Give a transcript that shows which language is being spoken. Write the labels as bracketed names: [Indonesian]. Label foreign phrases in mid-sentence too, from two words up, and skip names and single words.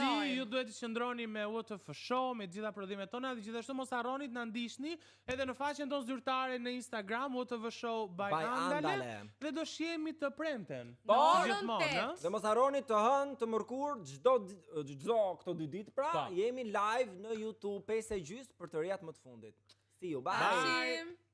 [Albanian] Po ju duhet të qëndroni me WTF Show, me gjitha prodhimet tona dhe gjithashtu mos harroni të na ndiqni edhe në faqen tonë zyrtare në Instagram WTF Show by Andale. Dhe do shihemi të premten. Po, gjithmonë, dhe mos harroni të hënë, të mërkur, çdo këto 2 ditë pra, jemi live në YouTube 5:30 për të rijat më të fundit. [English] See you, bye.